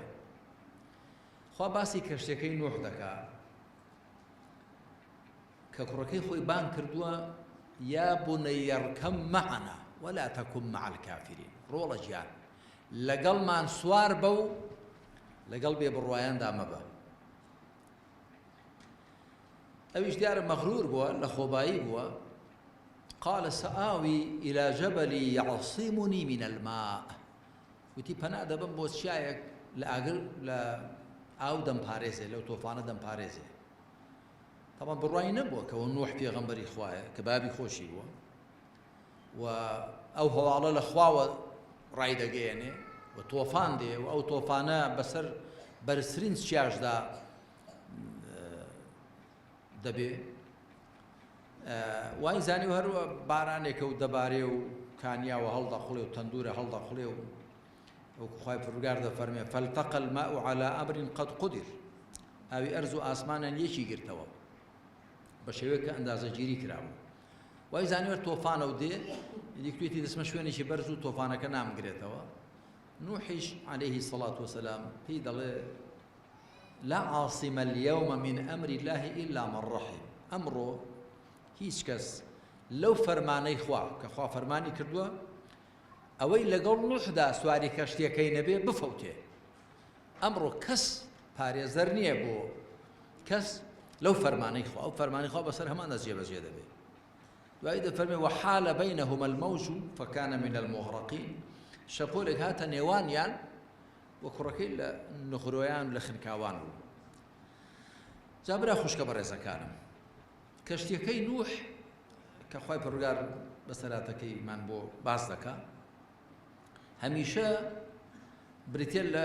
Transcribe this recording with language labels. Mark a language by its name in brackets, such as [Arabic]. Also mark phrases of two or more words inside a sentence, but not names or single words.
[Central Kurdish] خوا باسی کەشتەکەی نوح دەکات کە کوڕەکەی خۆی بان کردووە [Arabic] یا بونەیە ارکەب مەعەنا وەلا تەکن مەع الکافرین، [Central Kurdish] ڕۆڵە گیان لەگەڵمان سوار بە و لەگەڵ بێبڕوایاندا مەبە. ئەویش دیارە مەغرور بووە، لە خۆبایی بووە. [Arabic] قال سآوي إلى جبل يعصمني من الماء، [Central Kurdish] وتی پەنا دەبم بۆ چیایەک لە ئاگر لە ئاو دەمپارێزێ، لەو تۆفانە دەمپارێزێ. طبعا بڕوای نەبووە کەەوە نوح پێغەمبەری خوایە کە بابی خۆشی بووە و ئەو هەواڵە لە خواوە ڕای دەگەیەنێ و تۆفان دێ و ئەو تۆفانە بەسەر بەرزترین چیاشدا دەبێ. وای زانی و هەروە بارانێکە و دەبارێ و کانیاوە هەڵدەخوڵێ و تەندورە هەڵدەخوڵێ و وەکو خوای پەروەردگار دەفەرمێ [Arabic] فالتقى الماء على أمر قد قدر، [Central Kurdish] ئاوی ئەرز و ئاسمانیان یەکی گرتەوە بە شێوەیەک کە ئەندازەگیری کراوە. وای زانیوەر تۆفانە و دێ دیکتوێتی دەچمە شوێنێکی بەرز و تۆفانەکە نامگرێتەوە. نوحیش [Arabic] عەلەیهی السەڵات وەسەلام [Central Kurdish] پێی دەڵێ [Arabic] لا عاصم اليوم من أمر الله إلا من رحم، [Central Kurdish] ئەمڕۆ هیچ کەس لەو فەرمانەی خوا کە خوا فەرمانی کردووە ئەوەی لەگەڵ نوحدا سواری کەشتیەکەی نەبێ بفەوتێ. ئەمڕۆ کەس پارێزەر نییە بۆ کەس لەو فەرمانەی خوا، ئەو فەرمانی خوا بەسەر هەمانە جێبەجێ دەبێت. دوایی دەفەرمێ [Arabic] وحال بينهما الموج فكان من المغرقين، [Central Kurdish] شەپۆلێک هاتە نێوانیان وە کوڕەکەی لە نخرۆیان لە خنکاوان بوو. جا برا خوشکە بەڕێزەکانم، کەشتیەکەی نوح کە خوای پەروەردگار بەسەراتەکەیمان بۆ باس دەکات، هەمیشە بریتێ